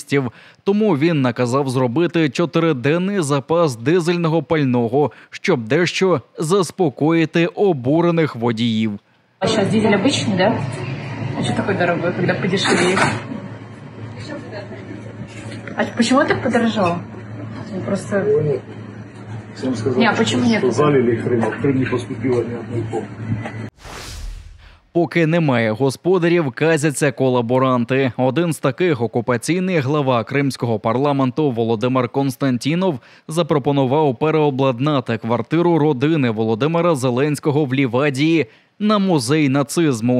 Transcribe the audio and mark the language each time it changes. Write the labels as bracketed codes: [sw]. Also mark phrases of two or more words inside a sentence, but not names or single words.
[uk] Тому він наказав зробити 4-денний запас дизельного пального, щоб дещо заспокоїти обурених водіїв. А зараз дизель обичний, да? А що такий дорогой, коли подешевіє? А чому так подорожало? Просто... [ru] Всем сказали, а почему нет? Что залили Крым, в Крым не поступило ни одной помощи. [uk] Поки немає господарів, казяться колаборанти. Один з таких окупаційний глава кримського парламенту Володимир Константінов запропонував переобладнати квартиру родини Володимира Зеленського в Лівадії на музей нацизму.